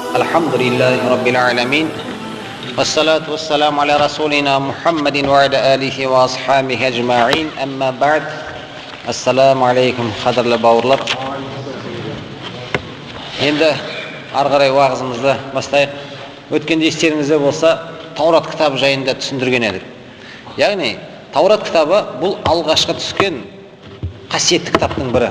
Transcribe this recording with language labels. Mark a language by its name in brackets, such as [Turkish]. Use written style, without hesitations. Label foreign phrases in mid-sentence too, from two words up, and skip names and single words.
[Arabic] الحمد لله رب العالمين والصلاة والسلام على رسولنا محمد وعلى آله وأصحابه أجمعين أما بعد السلام عليكم [Kazakh] қадірлі бауырлар. Енді ары қарай уағызымызды бастайық. Өткенде естеріңізде болса, Таурат кітабы жайында түсіндірген едік. Яғни Таурат кітабы бұл алғашқы түскен қасиетті кітаптың бірі.